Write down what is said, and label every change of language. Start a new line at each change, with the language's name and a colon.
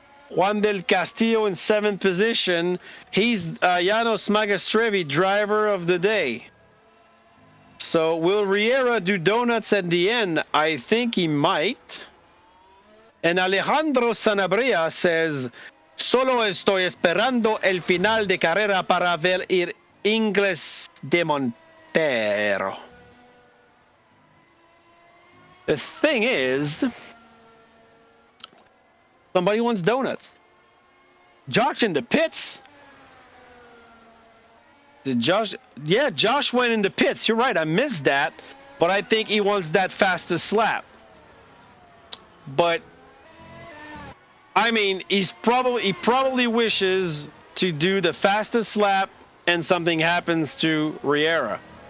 English: Juan del Castillo in 7th position. He's Janos Magastrevi, driver of the day. So will Riera do donuts at the end? I think he might. And Alejandro Sanabria says,
Spanish: solo estoy esperando el final de carrera para ver el Ingles de Montero.
English: The thing is, somebody wants donuts. Josh in the pits. Did Josh? Yeah, Josh went in the pits. You're right. I missed that. But I think he wants that fastest lap. But I mean, he probably wishes to do the fastest lap and something happens to Riera.